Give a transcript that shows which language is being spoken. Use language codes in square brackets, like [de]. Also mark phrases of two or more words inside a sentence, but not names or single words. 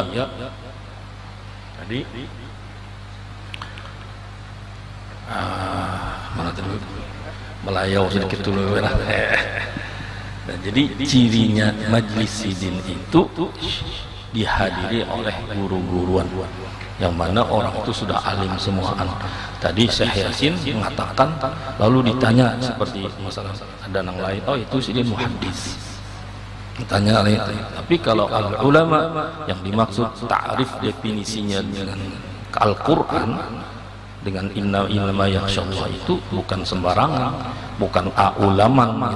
[bjn] Jadi mana tadi melayau sedikit dulu. [id] Nah, jadi cirinya majlis Sidin itu dihadiri oleh guru-guruan yang mana orang itu sudah alim semuaan. Tadi Syekh Yasin mengatakan, lalu ditanya seperti masalah ada yang lain, oh itu Sidin muhaddis, ditanya lain. Tapi kalau ulama yang dimaksud ta'rif definisinya dengan Al-Quran dengan [ar] إنما يخشى الله [id] itu bukan sembarangan, bukan ulaman gitu.